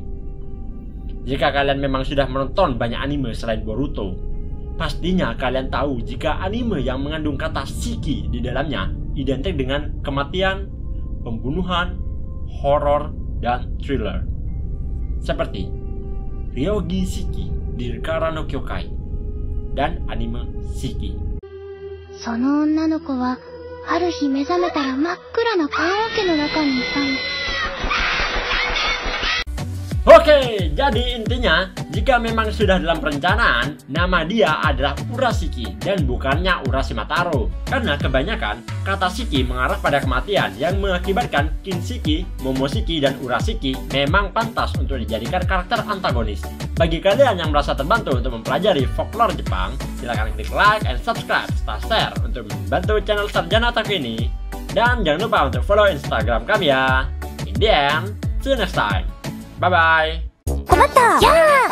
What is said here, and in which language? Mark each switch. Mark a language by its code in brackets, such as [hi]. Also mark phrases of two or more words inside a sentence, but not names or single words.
[id] Jika kalian memang sudah menonton banyak anime selain Boruto, pastinya kalian tahu jika anime yang mengandung kata Shiki di dalamnya identik dengan kematian, pembunuhan, horor, dan thriller. Seperti Ryogi Shiki di Rikara no Kyokai dan anime Shiki. [ja] その女の子は、ある日目覚めたら真っ暗な棺桶の中にいたの。 [id] Oke, jadi intinya, jika memang sudah dalam perencanaan, nama dia adalah Urashiki dan bukannya Urashima Taro. Karena kebanyakan, kata Shiki mengarah pada kematian yang mengakibatkan Kinshiki, Momoshiki, dan Urashiki memang pantas untuk dijadikan karakter antagonis. Bagi kalian yang merasa terbantu untuk mempelajari folklore Jepang, silahkan klik [en] like and subscribe [id] serta share untuk membantu channel Sarjana Otaku ini. Dan jangan lupa untuk follow Instagram kami ya. [en] In the end, see you next time. Bye bye. [ja] 困った。